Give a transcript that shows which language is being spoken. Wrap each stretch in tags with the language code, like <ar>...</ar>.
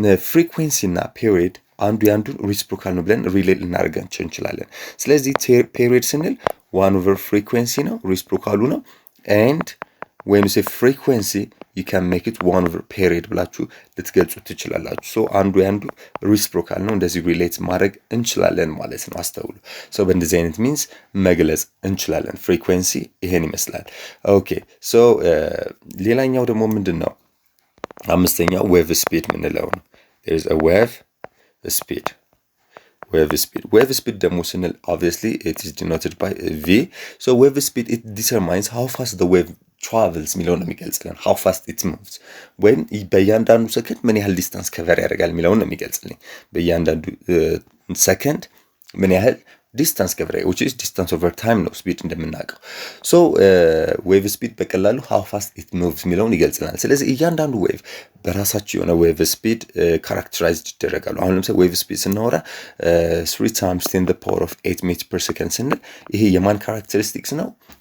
<am>ፍሪኩዌንሲ እና ፔሪድ አንዱ የአንዱን ሪስፕሮካል ነው ብለን ሪሌት ልናደርጋቸው እንችላለን። ስለዚህ ፔሪድ ስንል 1/ፍሪኩዌንሲ ነው፣ ሪስፕሮካሉ ነው። ኤንድ when you say frequency you can make it 1/period ብላችሁ ልትገልጹ ትችላላችሁ። ሶ አንዱ ያንዱ ሪስፕሮካል ነው፣ እንደዚህ ሪሌት ማድረግ እንችላለን ማለት ነው። አስተውሉ። ሶ በእንደዚህ አይነት ሚንስ መግለጽ እንችላለን። ፍሪኩዌንሲ ይሄን ይመስላል። ኦኬ ሶ ሌላኛው ደግሞ ምንድነው? አምስተኛው ዌቭ ስፒድ ምንለው ነው።</am> <en>there is a wave speed. wave speed</en> <am>ደግሞ ስንል</am> <en>obviously it is denoted by v. so wave speed it determines how fast the wave travels</en> <am>የሚለውን ነው የሚገልጽልን።</am> <en>how fast it moves</en> <am>ወይም በእያንዳንዱ ሰከንድ ምን ያህል ዲስታንስ ከቨር ያደርጋል የሚለውን ነው የሚገልጽልኝ። በእያንዳንዱ ሰከንድ ምን ያህል ዲስታንስ ከቨር</am> <en>which is distance over time</en> <am>ነው ስፒድ እንደምናውቀው። ሶ ዌቭ ስፒድ በቀላሉ</am> <en>how fast it moves</en> <am>የሚለውን ይገልጽልናል። ስለዚህ እያንዳንዱ ዌቭ በራሳቸው የሆነ ዌቭ ስፒድ ካራክተራይዝድ ይደረጋሉ። አሁን ለምሳሌ ዌቭ ስፒድ ስናወራ</am> <en>3 times 10 the power of 8 meters per second</en> <am>ስንል ይሄ የማን ካራክተሪስቲክስ ነው?</am>